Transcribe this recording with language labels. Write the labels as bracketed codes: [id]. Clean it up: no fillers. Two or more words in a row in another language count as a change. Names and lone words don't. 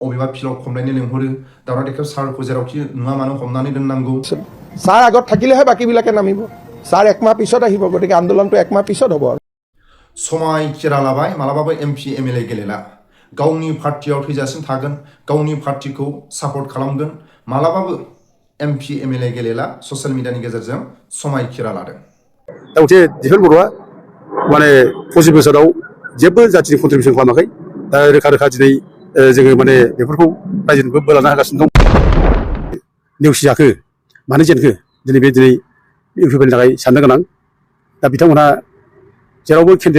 [brx] अबेबा फिल्डआव खमलायनो लेंहरो दावराव देखाब सारखौ जेरावखि नुवा मानो हमनानै दोननांगौ [as] ছাৰ আগত থাকিলেহে বাকীবিলাকে নামিব ছাৰ একমাহ পিছত আহিব গতিকে আন্দোলনটো একমাহ পিছত হ'ব [brx] समाय खेरा लाबाय मालाबाबो [en] MP MLA [brx] गेलेला गावनि पार्टियाव थैजासिम थागोन गावनि पार्टिखौ सापर्ट खालामगोन मालाबाबो [en] MP MLA [brx] गेलेला [en] social media [brx] गेजेरजों समाय खेरा लादों गंसे दिफेन बर'आ माने 25 बोसोराव जेबो जाथिनि कन्ट्रिबिउसन खालामाखै दा रोखा रोखा दिनै जोङो माने बेफोरखौ रायजोनोबो बोलाना होगासिनो दं नेवसिजाखो मानो जेनखो दिनै इउपिपिएलनि थाखाय साननो गोनां दा बिथांमोनहा जेरावबो केन्डिडेट